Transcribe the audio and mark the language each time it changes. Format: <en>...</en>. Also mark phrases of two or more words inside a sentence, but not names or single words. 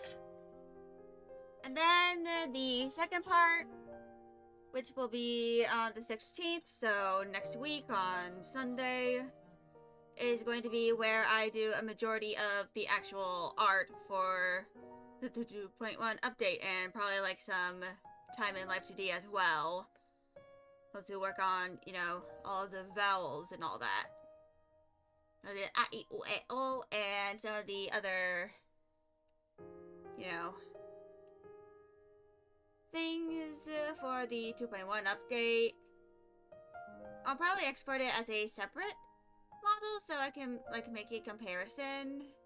<en>And then the second part, which will be on the 16th, so next week on Sunday, is going to be where I do a majority of the actual art for the 2.1 update, and probably like some time in Life 2D as well. So to work on, you know, all of the vowels and all that. The a, I, o, e, o, and some of the other, you know, things for the 2.1 update. I'll probably export it as a separate model so I can like make a comparison.</en>